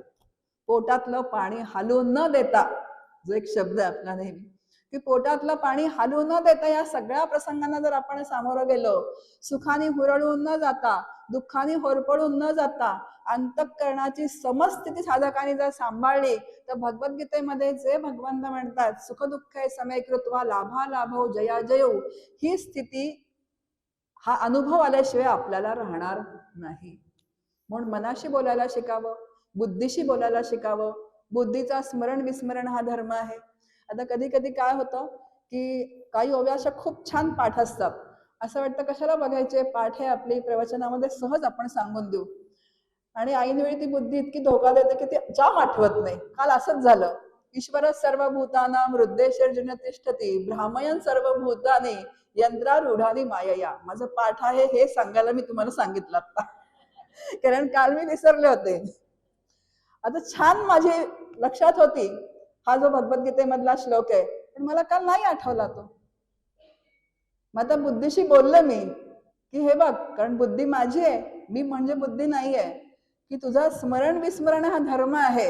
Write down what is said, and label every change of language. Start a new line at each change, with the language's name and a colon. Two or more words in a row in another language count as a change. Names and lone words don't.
Marathi: पोटातलं पाणी हलवून न देता, जो एक शब्द आहे आपला नेहमी की पोटातलं पाणी हालू न देता या सगळ्या प्रसंगांना जर आपण सामोरं गेलो, सुखाने हुरळून न जाता, दुःखाने होरपळून न जाता, अंतःकरणाची समस्थिती साधकाने जर सांभाळली, तर भगवद्गीतेमध्ये जे भगवंत म्हणतात
Sanskrit: सुख दुःखे समे कृत्वा लाभा लाभो जया जयो,
Marathi: ही स्थिती, हा अनुभव आल्याशिवाय आपल्याला राहणार नाही. म्हणून मनाशी बोलायला शिकावं, बुद्धीशी बोलायला शिकावं. बुद्धीचा स्मरण विस्मरण हा धर्म आहे. आता कधी कधी काय होतं की काही ओव्या अशा खूप छान पाठ असतात, असं वाटतं कशाला बघायचे, पाठ आहे आपली, प्रवचनामध्ये सहज आपण सांगून देऊ. आणि ऐनवेळी ती बुद्धी इतकी धोका देते की ती जाम आठवत नाही. काल असंच झालं.
Sanskrit: ईश्वर सर्वभूतानां हृदयेषर्जुन तिष्ठती भ्रामयन् सर्वभूतानि यंत्रारूढानि मायया.
Marathi: माझं पाठ आहे हे सांगायला मी तुम्हाला सांगितलं आता, कारण काल मी विसरले होते. आता छान माझी लक्षात होती हा जो भगवद्गीतेमधला श्लोक आहे, पण मला काल नाही आठवला तो. मग आता बुद्धीशी बोलले मी की हे बघ, कारण बुद्धी माझी आहे, मी म्हणजे बुद्धी नाहीये, की तुझा स्मरण विस्मरण हा धर्म आहे.